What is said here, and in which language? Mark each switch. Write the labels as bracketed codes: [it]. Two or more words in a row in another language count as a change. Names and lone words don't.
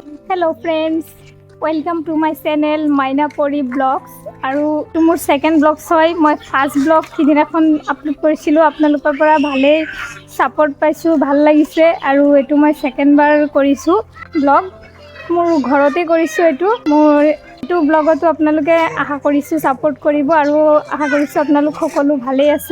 [en] Hello friends, welcome to my channel Mainapari blogs. [as] আৰু এইটো মোৰ সেকেন্ড ব্লগছ হয়। মই ফাৰ্ষ্ট ব্লগ সিদিনাখন আপলোড কৰিছিলোঁ, আপোনালোকৰ পৰা ভালেই ছাপোৰ্ট পাইছোঁ, ভাল লাগিছে। আৰু এইটো মই সেকেন্ডবাৰ কৰিছোঁ ব্লগ, মোৰ ঘৰতে কৰিছোঁ। এইটো ব্লগতো আপোনালোকে আশা কৰিছোঁ ছাপোৰ্ট কৰিব আৰু আশা কৰিছোঁ আপোনালোক সকলো ভালেই আছে।